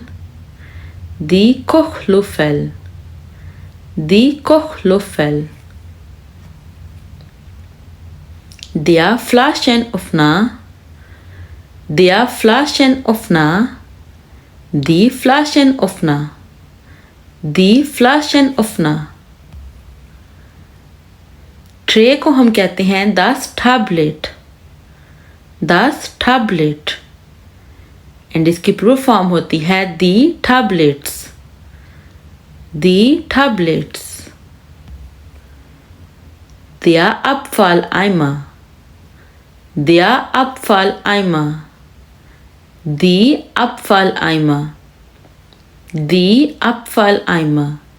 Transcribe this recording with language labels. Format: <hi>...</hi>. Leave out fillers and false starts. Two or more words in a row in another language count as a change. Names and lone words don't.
<de>Die Kochlöffel. Die Kochlöffel. Der Flaschenöffner. Der Flaschenöffner. Die Flaschenöffner. Die Flaschenöffner.</de> <hi>ट्रे को हम कहते हैं</hi> <de>das Tablet. Das Tablet.</de> <hi>एंड इसकी</hi> <en>proof form</en> <hi>होती है</hi> <de>die Tablets. Die Tablets. Der Abfalleimer. Der Abfalleimer. Die Abfalleimer. Die Abfalleimer.</de>